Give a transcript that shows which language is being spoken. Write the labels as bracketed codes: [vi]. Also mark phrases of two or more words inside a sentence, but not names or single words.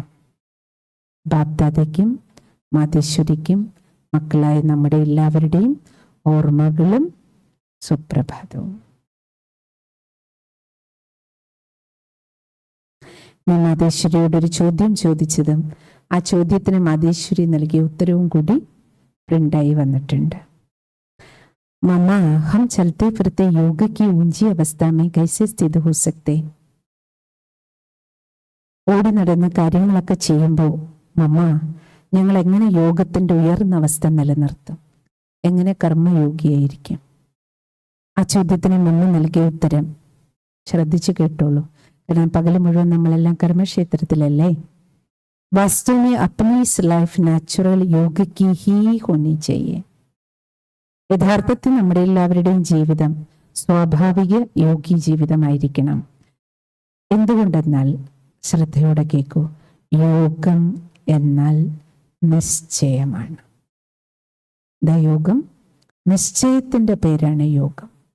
[ml] ബാപ് ദാദയ്ക്കും മാതേശ്വരിക്കും മക്കളായ നമ്മുടെ എല്ലാവരുടെയും ഓർമ്മകളും സുപ്രഭാതവും. ഞാൻ മാതേശ്വരിയോടൊരു ചോദ്യം ചോദിച്ചതും ആ ചോദ്യത്തിന് മാതേശ്വരി നൽകിയ ഉത്തരവും കൂടി പ്രിന്റായി വന്നിട്ടുണ്ട്. [hi] मम्मा, हम चलते फिरते योग की ऊंची अवस्था में कैसे स्थित हो सकते? [ml] ഓടി നടന്ന കാര്യങ്ങളൊക്കെ ചെയ്യുമ്പോൾ മമ്മ, ഞങ്ങൾ എങ്ങനെ യോഗത്തിന്റെ ഉയർന്ന അവസ്ഥ നിലനിർത്തും? എങ്ങനെ കർമ്മയോഗിയായിരിക്കും? ആ ചോദ്യത്തിന് മമ്മ നൽകിയ ഉത്തരം ശ്രദ്ധിച്ചു കേട്ടോളൂ. കാരണം പകല് മുഴുവൻ നമ്മളെല്ലാം കർമ്മക്ഷേത്രത്തിലല്ലേ. [hi] വാസ്തവमें अपनी इस [en] life natural [hi] योग की ही होनी चाहिए. [ml] യഥാർത്ഥത്തിൽ നമ്മുടെ എല്ലാവരുടെയും ജീവിതം സ്വാഭാവിക യോഗി ജീവിതമായിരിക്കണം. എന്തുകൊണ്ടെന്നാൽ, ശ്രദ്ധയോടെ കേൾക്കൂ, യോഗം എന്നാൽ നിശ്ചയമാണ്. യോഗം നിശ്ചയത്തിന്റെ പേരാണ് യോഗം.